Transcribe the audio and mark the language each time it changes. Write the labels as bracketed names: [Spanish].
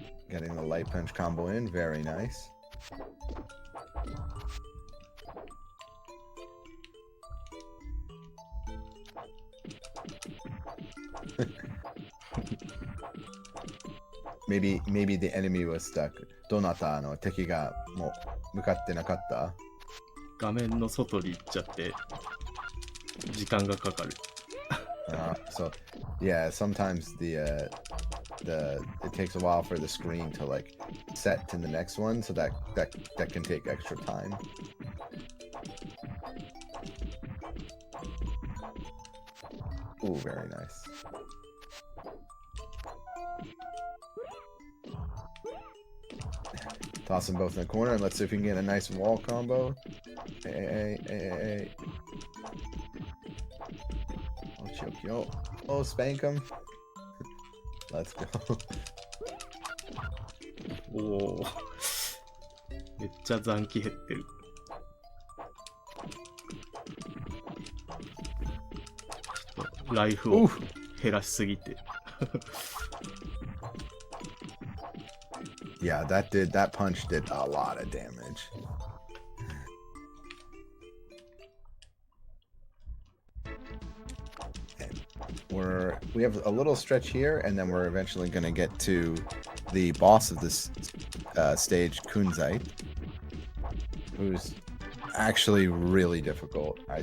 [English] Getting the light punch combo in, very nice. Maybe the enemy was stuck. [Japanese] どなた敵がもう向かってなかった？画面の外に行っちゃって時間がかかる。 [English] So yeah, sometimes it takes a while for the screen to like set to the next one, so that can take extra time. Ooh, very nice. Toss them both in the corner and let's see if we can get a nice wall combo. Hey. Oh, choke yo. Oh, spank him. Let's go. [Japanese] おお。めっちゃ残機減ってる。ちょっとライフを減らしすぎて。 [English] Yeah, that punch did a lot of damage. And we have a little stretch here, and then we're eventually going to get to the boss of this stage, Kunzite, who's actually really difficult.